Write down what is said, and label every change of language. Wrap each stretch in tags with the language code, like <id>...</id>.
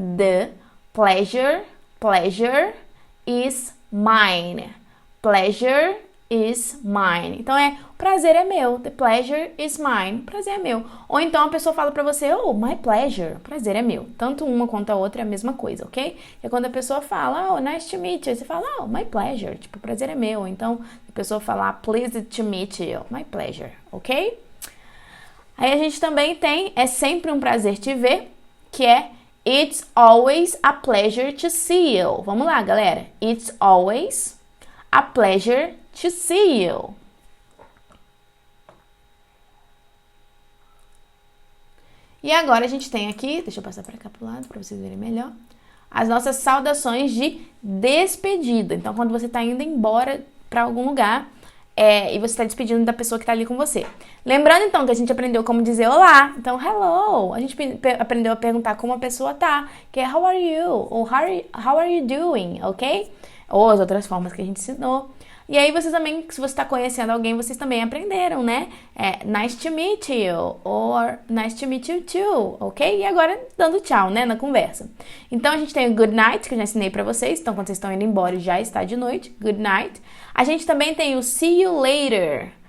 <en>The pleasure is mine. Pleasure is mine.</en> <pt>Então, o prazer é meu.</pt> <en>The pleasure is mine.</en> <pt>O prazer é meu. Ou então a pessoa fala pra você,</pt> <en>oh, my pleasure.</en> <pt>O prazer é meu. Tanto uma quanto a outra é a mesma coisa, ok? É quando a pessoa fala,</pt> <en>oh, nice to meet you.</en> <pt>Você fala,</pt> <en>oh, my pleasure.</en> <pt>Tipo, o prazer é meu. Então, a pessoa falar,</pt> <en>pleased to meet you. My pleasure, ok?</en> <pt>Aí a gente também tem, é sempre um prazer te ver, que é</pt> <en>it's always a pleasure to see you.</en> <pt>Vamos lá, galera.</pt> <en>It's always a pleasure to see you.</en> <pt>E agora a gente tem aqui, deixa eu passar para cá pro lado para vocês verem melhor, as nossas saudações de despedida. Então, quando você está indo embora para algum lugar e você está despedindo da pessoa que está ali com você. Lembrando, então, que a gente aprendeu como dizer olá. Então, hello. A gente aprendeu a perguntar como a pessoa tá, que é</pt> <en>how are you?</en> <pt>Ou</pt> <en>how are you doing?</en> <pt>Ok? Ou as outras formas que a gente ensinou. E aí vocês também, se você está conhecendo alguém, vocês também aprenderam, né?</pt> <en>Nice to meet you, or nice to meet you too, ok?</en> <pt>E agora dando tchau, né, na conversa. Então a gente tem o good night, que eu já ensinei pra vocês. Então quando vocês estão indo embora já está de noite, good night. A gente também tem o</pt> <en>see you later.</en>